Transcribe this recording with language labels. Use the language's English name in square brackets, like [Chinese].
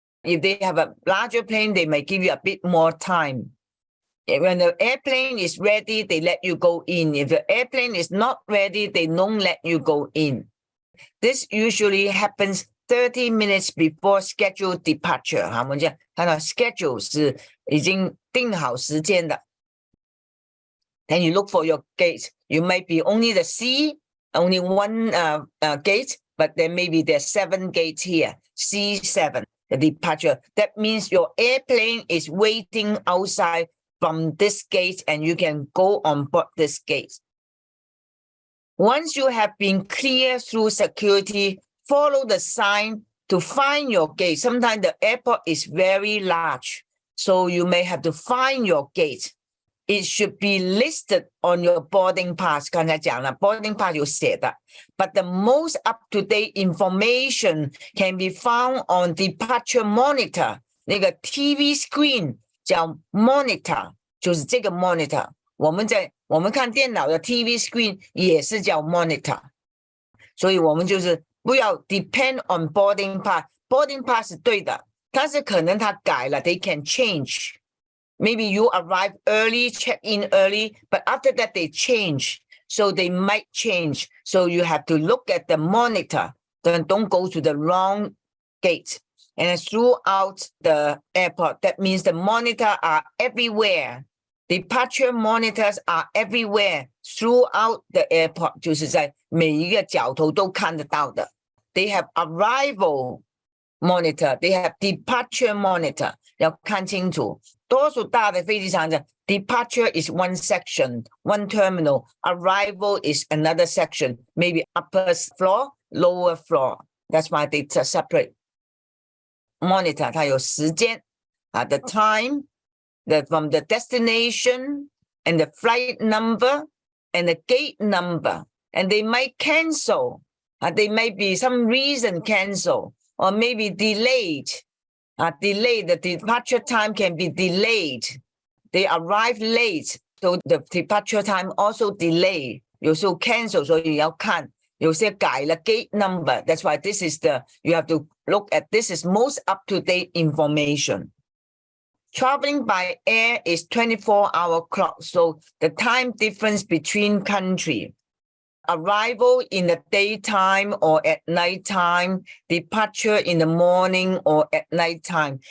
[English] If they have a larger plane, they may give you a bit more time. When the airplane is ready, they let you go in. If the airplane is not ready, they don't let you go in. This usually happens 30 minutes before scheduled departure. [Chinese] 我们讲看到 schedule 是已经定好时间的。 [English] Then you look for your gate. You might be only the C, only one gate, but then maybe there's 7 gates here. C7, the departure. That means your airplane is waiting outside from this gate and you can go on board this gate. Once you have been cleared through security, follow the sign to find your gate. Sometimes the airport is very large, so you may have to find your gate. It should be listed on your boarding pass. [Chinese] 刚才讲了 [English] boarding pass [Chinese] 有写的 [English] but the most up-to-date information can be found on departure monitor. [Chinese] 那个 TV screen 叫 monitor 就是这个 monitor 我们看电脑的 TV screen 也是叫 monitor 所以我们就是不要 [English] depend on boarding pass. [Chinese] Boarding pass 是对的但是可能它改了 [English] they can change. Maybe you arrive early, check in early, but after that they change. So they might change. So you have to look at the monitor. Then don't go to the wrong gate. And throughout the airport, that means the monitor are everywhere. Departure monitors are everywhere throughout the airport. [Chinese] 就是在每一个角头都看得到的。 [English] They have arrival monitor. They have departure monitor. [Chinese] 要看清楚。多数大的飞机场的 [English] departure is one section, one terminal. Arrival is another section, maybe upper floor, lower floor. That's why they separate. Monitor [Chinese] 它有时间 [English] the time, from the destination, and the flight number, and the gate number. And they might cancel. They might be some reason cancel, or maybe delayed. Delayed, the departure time can be delayed. They arrive late, so the departure time also delay. [Chinese] 有时候 cancel, 所以要看有些改了 gate number. [English] That's why this is you have to look at this is most up-to-date information. Traveling by air is 24-hour clock, so the time difference between country. Arrival in the daytime or at nighttime, departure in the morning or at nighttime.